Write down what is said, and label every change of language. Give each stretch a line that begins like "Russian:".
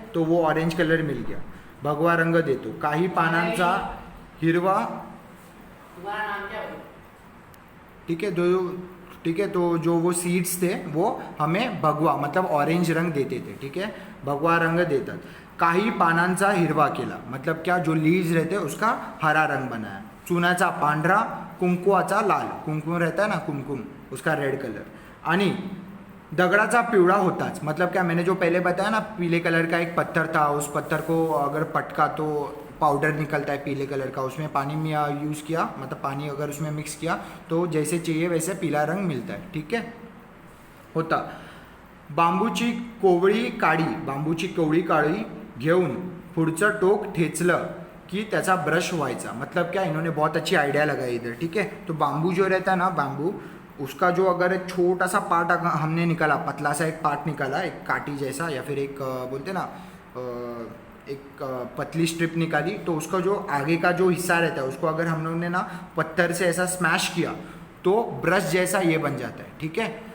Hindi: तो वो orange colour मिल गया,
Marathi: भगवा रंग देतो। काही पानांचा हिरवा,
Hindi: तुम्हारा नाम क्या है? ठीक है। ठीक है, तो जो वो सीड्स थे वो हमें भगवा मतलब ऑरेंज रंग देते थे, ठीक है,
Marathi: भगवा रंग देतात. काही पानांचा हिरवा केला,
Hindi: मतलब क्या, जो लीव्स रहते उसका हरा रंग बनाया.
Marathi: चुनाचा पांढरा, कुंकुवाचा लाल,
Hindi: कुंकुम रहता है ना कुमकुम, उसका रेड कलर.
Marathi: आणि दगड़ाचा पिवड़ा होताच,
Hindi: मतलब क्या, मैंने जो पहले बताया ना पीले कलर का एक पत्थर था, उस पत्थर को अगर पटका तो पाउडर निकलता है पीले कलर का, उसमें पानी में यूज़ किया, मतलब पानी अगर उसमें मिक्स किया तो जैसे चाहिए वैसे पीला रंग मिलता है, ठीक है, होता.
Marathi: बांबूची कोवळी काढी, बांबूची कोवळी काढी घेऊन पुढचं टोक ठेचलं कि त्याचा ब्रश व्हायचा,
Hindi: मतलब क्या, इन्होंने बहुत अच्छी आइडिया लगाई इधर,
Marathi: ठीक है.
Hindi: तो बांबू जो रहता है ना, बांबू, उसका जो अगर एक छोटा सा पार्ट हमने निकाला, पतला सा एक पार्ट निकाला, एक काटी जैसा, या फिर एक बोलते ना एक पतली स्ट्रिप निकाली, तो उसका जो आगे का जो हिस्सा रहता है उसको अगर हम लोगों ने ना पत्थर से ऐसा स्मैश किया तो ब्रश जैसा ये बन जाता है, ठीक है.